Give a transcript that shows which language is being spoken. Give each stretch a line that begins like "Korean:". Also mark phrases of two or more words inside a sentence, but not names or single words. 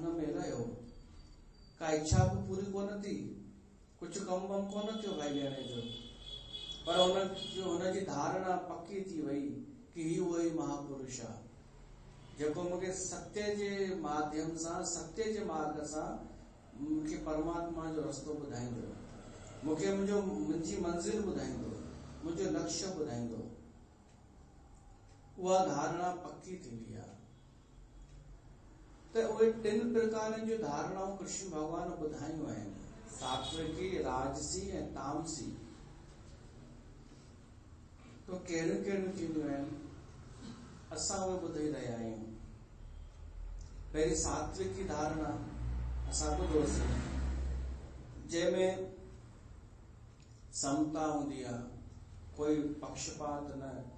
Sindhi: में रहियो, का इच्छा बि पूरी कोन थी, कुझु कम वम कोन थियो भाई लहणे जो, पर हुनजी धारणा पक्की थी वई कि ही उहो ई महापुरुष आहे जेको मूंखे सत्य जे माध्यम सां, सत्य जे मार्ग सां मूंखे परमात्मा जो रस्तो ॿुधाईंदो, मूंखे मुंहिंजी मंज़िल ॿुधाईंदो, मुंहिंजो लक्ष्य ॿुधाईंदो। उहा धारणा पक्की थींदी आहे। त उहे 3 प्रकारनि जूं धारणाऊं कृष्ण भगवान ॿुधायूं आहिनि, सात्विकी, राजसी ऐं तामसी। तो कहिड़ियूं कहिड़ियूं थींदियूं आहिनि, असां उहे ॿुधी रहिया आहियूं। पहिरीं सात्विकी धारणा असां ॿुधोसीं, जंहिंमें समता हूंदी आहे, कोई पक्षपात न,